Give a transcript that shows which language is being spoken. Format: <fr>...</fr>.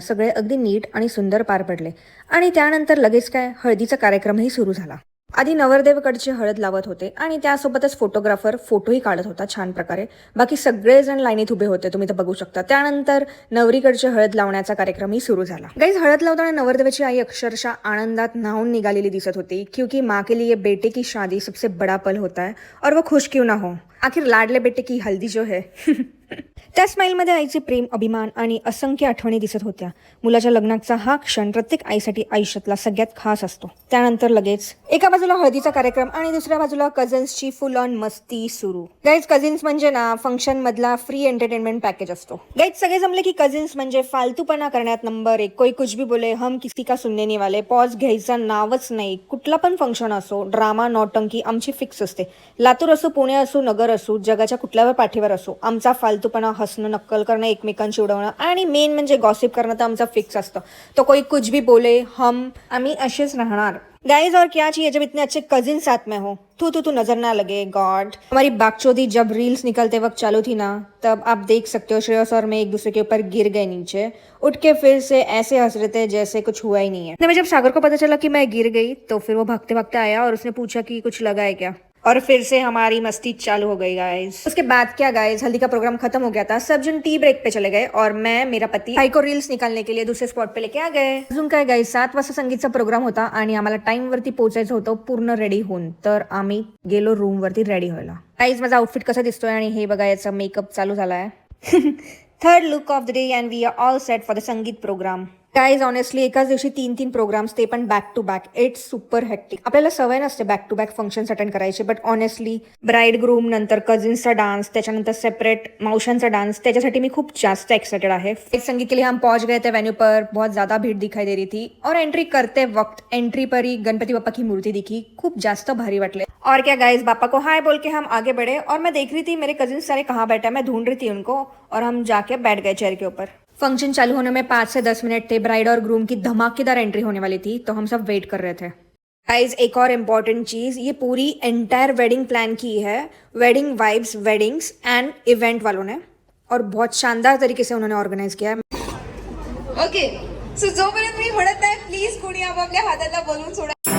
<mr>सगळे अगदी नीट आणि सुंदर पार पडले आणि त्यानंतर लगेच काय हळदीचा कार्यक्रमही सुरू झाला. आधी नवरदेवकडचे हळद लावत होते आणि त्यासोबतच फोटोग्राफर फोटोही काढत होता छान प्रकारे. बाकी सगळेजण लाईनीत उभे होते, तुम्ही तर बघू शकता. त्यानंतर नवरीकडचे हळद लावण्याचा कार्यक्रमही सुरू झाला. गाईज, हळद लावताना नवरदेवाची आई अक्षरशः आनंदात न्हावून निघालेली दिसत होती,</mr> <hi>क्योंकि माँ के लिए बेटे की शादी सबसे बड़ा पल होता है और वो खुश क्यों ना हो. आखिर लाडले बेटे की हल्दी जो है.</hi> <mr>त्या स्माईलमध्ये आईचे प्रेम, अभिमान आणि असंख्य आठवणी दिसत होत्या. मुलाच्या लग्नाचा हा क्षण प्रत्येक आईसाठी आयुष्यातला सगळ्यात खास असतो. त्यानंतर लगेच एका बाजूला हळदीचा कार्यक्रम आणि दुसऱ्या बाजूला कझन्सची फुल ऑन मस्ती सुरू. गाईज, कझिन्स म्हणजे ना फंक्शन मधला फ्री एंटरटेनमेंट पॅकेज असतो. गाईज, सगळे जमले की कझिन्स म्हणजे फालतूपणा करण्यात नंबर 1.</mr> <hi>कोई कुछ भी बोले हम किसी का सुनने नहीं वाले.</hi> <mr>पॉज घ्यायचा नावच नाही. कुठला पण फंक्शन असो, ड्रामा नौटंकी आमची फिक्स असते. लातूर असो, पुणे असो, नगर असो, जगाच्या कुठल्यावर पाठीवर असो, आमचा फालतूपणा, हसणं, नक्कल करणं, एकमेकांची उडवणं आणि मेन म्हणजे गॉसिप करणं तर आमचा फिक्स असतं.</mr> <hi>तो कोई कुछ भी बोले</hi> <mr>आम्ही असेच राहणार.</mr> <hi>गाइज, और क्या चाहिए जब इतने अच्छे कजिन साथ में हो. तू नजर ना लगे गॉड. हमारी बागचोदी जब रील्स निकलते वक्त चालू थी ना, तब आप देख सकते हो श्रेयस और मैं एक दूसरे के ऊपर गिर गए नीचे. उठ के फिर से ऐसे हंस रहे थे जैसे कुछ हुआ ही नहीं है. जब सागर को पता चला कि मैं गिर गई तो फिर वो भागते भागते आया और उसने पूछा कि कुछ लगा है क्या, और फिर से हमारी मस्ती चालू हो गई गाइस. उसके बाद क्या गाइस, हल्दी का प्रोग्राम खत्म हो गया था. सब जन टी ब्रेक पे चले गए और मैं, मेरा पति भाई को रील्स निकालने के लिए दूसरे स्पॉट पे लेके आ गए.</hi> <mr>अजून काय गाइस, 7 वाजता संगीतचा प्रोग्राम होता आणि आम्हाला टाइम वरती पोहोचायचं होतं पूर्ण रेडी होऊन. तर आम्ही गेलो रूम वरती रेडी व्हायला. गाइस, माझा आउटफिट कसा दिसतोय आणि हे बघा याचा मेकअप चालू झालाय.</mr> <en>Third look of the day and we are all set for the sangeet programme.</en> <mr>गाईज, ऑनेस्टली एकाच दिवशी 3 प्रोग्राम्स, ते पण back to back.</mr> <en>It's super hectic.</en> <mr>आपल्याला सवय नसते back to back functions attend करायचे, बट ऑनेस्टली ब्राईड ग्रूम नंतर कझिन्सचा डान्स, त्याच्यानंतर सेपरेट मावशांचा डान्स, त्याच्यासाठी मी खूप जास्त एक्साइटेड आहे.</mr> <hi>संगीत के लिए हम पहुंच गए थे वेन्यू पर. बहुत ज्यादा भीड़ दिखाई दे रही थी और एंट्री करते वक्त एंट्री पर ही गणपति बाप्पा की मूर्ति दिखी.</hi> <mr>खूप जास्त भारी वाटले.</mr> <hi>और क्या गाइज, बाप्पा को हाय बोल के हम आगे बढ़े और मैं देख रही थी मेरे कजिन्स सारे कहाँ बैठे. मैं ढूंढ रही थी उनको और हम जाके बैठ गए चेयर के ऊपर. फंक्शन चालू होने में 5 से 10 मिनट थे. ब्राइड और ग्रूम की धमाकेदार एंट्री होने वाली थी, तो हम सब वेट कर रहे थे. गाइज, एक और इम्पॉर्टेंट चीज, ये पूरी एंटायर वेडिंग प्लान की है wedding vibes weddings and event वालों ने, और बहुत शानदार तरीके से उन्होंने ऑर्गेनाइज किया है.</hi> <mr>ओके, सो जोपर्यंत मी म्हणत नाही, प्लीज कोणी आपापल्या हाताला बोलवून सोडा.</mr>